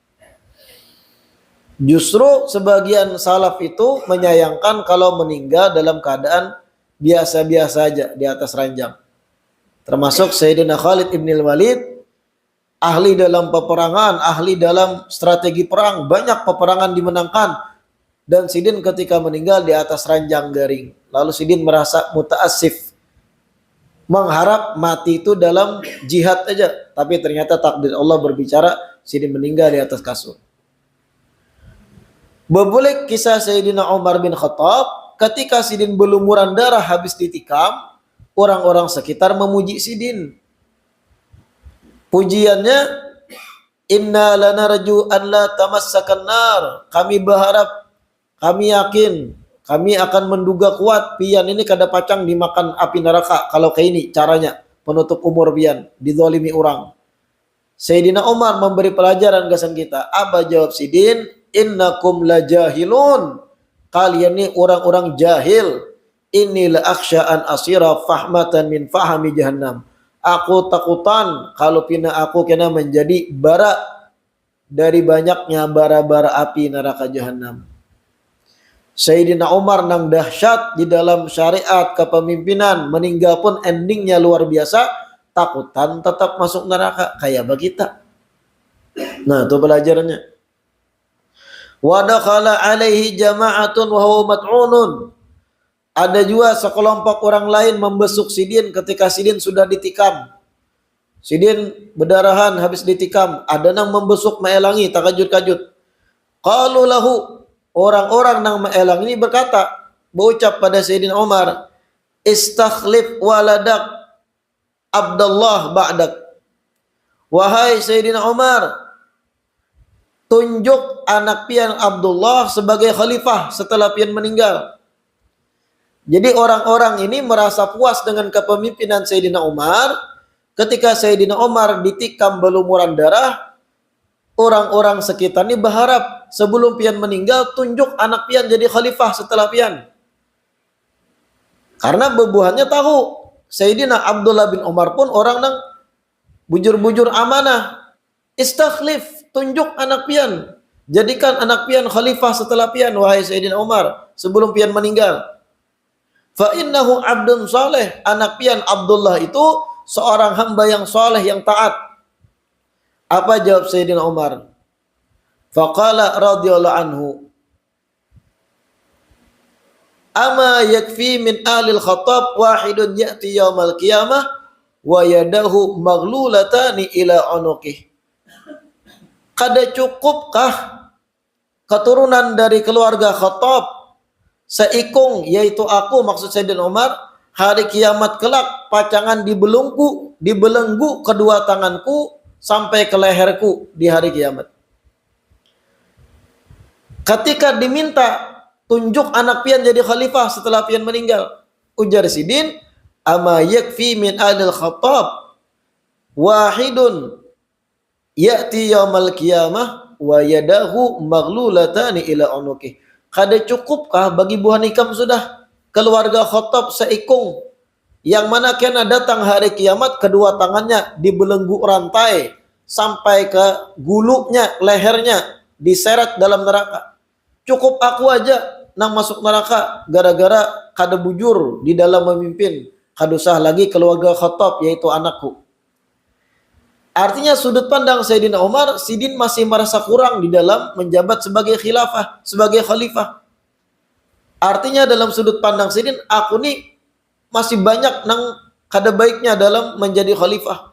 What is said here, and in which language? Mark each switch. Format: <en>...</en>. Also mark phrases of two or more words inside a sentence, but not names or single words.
<id>Justru sebagian salaf itu menyayangkan kalau meninggal dalam keadaan biasa-biasa aja di atas ranjang. Termasuk Sayyidina Khalid ibn Walid, ahli dalam peperangan, ahli dalam strategi perang, banyak peperangan dimenangkan.</id> <bjn>Dan sidin ketika meninggal di atas ranjang garing. Lalu sidin merasa muta'assif, mengharap mati itu dalam jihad aja. Tapi ternyata takdir Allah berbicara, sidin meninggal di atas kasur. Berbulik kisah Sayyidina Umar bin Khattab, ketika sidin berlumuran darah habis ditikam, orang-orang sekitar memuji sidin.</bjn> <id>Pujiannya,</id> <ar>إنا لنرجو أن لا تمسك النار.</ar> <bjn>Kami berharap, kami yakin, kami akan menduga kuat pian ini kada pacang dimakan api neraka. Kalau kayak ini caranya penutup umur pian dizalimi orang. Sayyidina Umar memberi pelajaran gasan kita. Apa jawab sidin?</bjn> <ar>إنكم لجاهلون.</ar> <id>Kalian ini orang-orang jahil.</id> <ar>إني لأخشى أن أصير فحمة من فحم جهنم.</ar> <bjn>Aku takutan kalau pina aku kena menjadi bara dari banyaknya bara-bara api neraka jahanam. Sayyidina Umar nang dahsyat di dalam syariat kepemimpinan, meninggal pun endingnya luar biasa, takutan tetap masuk neraka kayak kita.</bjn> <id>Nah, itu pelajarannya.</id> <ar>ودخل عليه جماعة وهو مطعون.</ar> <bjn>Ada juga sekelompok orang lain membesuk sidin ketika sidin sudah ditikam. Sidin berdarahan habis ditikam. Ada yang membesuk maelangi takajut-kajut.</bjn> <ar>قالوا له,</ar> <bjn>orang-orang yang maelang ini berkata, berucap pada Sayyidina Umar,</bjn> <ar>استخلف ولدك عبد الله بعدك.</ar> <bjn>Wahai Sayyidina Umar, tunjuk anak pian Abdullah sebagai khalifah setelah pian meninggal.</bjn> <id>Jadi orang-orang ini merasa puas dengan kepemimpinan Sayyidina Umar.</id> <bjn>Ketika Sayyidina Umar ditikam berlumuran darah, orang-orang sekitar ini berharap sebelum pian meninggal tunjuk anak pian jadi khalifah setelah pian. Karena bebuhannya tahu Sayyidina Abdullah bin Umar pun orang yang bujur-bujur amanah. Istakhlif, tunjuk anak pian, jadikan anak pian khalifah setelah pian, wahai Sayyidina Umar, sebelum pian meninggal.</bjn> <ar>فإنه عبد صالح,</ar> <bjn>anak pian Abdullah itu seorang hamba yang saleh, yang taat.</bjn> <id>Apa jawab Sayyidina Umar?</id> <ar>فقال رضي الله عنه، أما يكفي من آل الخطاب واحد يأتي يوم القيامة ويداه مغلولتان إلى عنقه.</ar> <bjn>Kada cukupkah keturunan dari keluarga Khattab seikung, yaitu aku, maksud Sayyidina Umar, hari kiamat kelak pacangan dibelenggu kedua tanganku sampai ke leherku di hari kiamat. Ketika diminta tunjuk anak pian jadi khalifah setelah pian meninggal, ujar Sidin,</bjn> <ar>أما يكفي من آل الخطاب واحد يأتي يوم القيامة ويداه مغلولتان إلى عنقه.</ar> <bjn>Kada cukupkah bagi buah nikam sudah keluarga Khattab seikung, yang mana kena datang hari kiamat kedua tangannya dibelenggu rantai sampai ke gulunya, lehernya diseret dalam neraka. Cukup aku aja nang masuk neraka gara-gara kada bujur di dalam memimpin. Kada usah lagi keluarga Khattab,</bjn> <id>yaitu anakku.</id> <bjn>Artinya sudut pandang Sayyidina Umar, Sidin masih merasa kurang di dalam menjabat sebagai khilafah, sebagai khalifah. Artinya dalam sudut pandang Sidin, aku nih masih banyak nang kada baiknya dalam menjadi khalifah.</bjn>